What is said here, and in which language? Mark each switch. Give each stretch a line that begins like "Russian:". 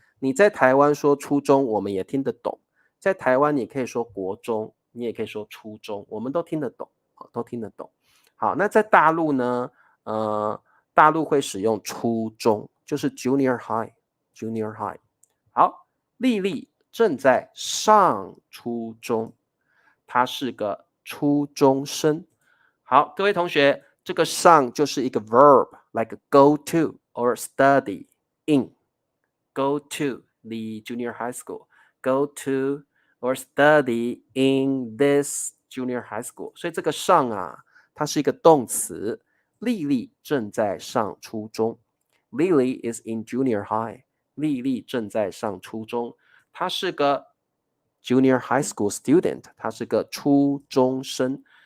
Chinese: 你在台湾说初中，我们也听得懂。在台湾你可以说国中，你也可以说初中，我们都听得懂，都听得懂。好，那在大陆呢？大陆会使用初中，就是 junior high。好，丽丽正在上初中，她是个初中生。好，各位同学，这个上就是一个
English: verb like go to or study in。 Go to the junior high school, go to or study in this junior high school。
Chinese: 所以这个上它是一个动词。丽丽正在上初中。
English: Lily is in junior high.
Chinese: 丽丽正在上初中。她是个 junior high school student， 她是个初中生。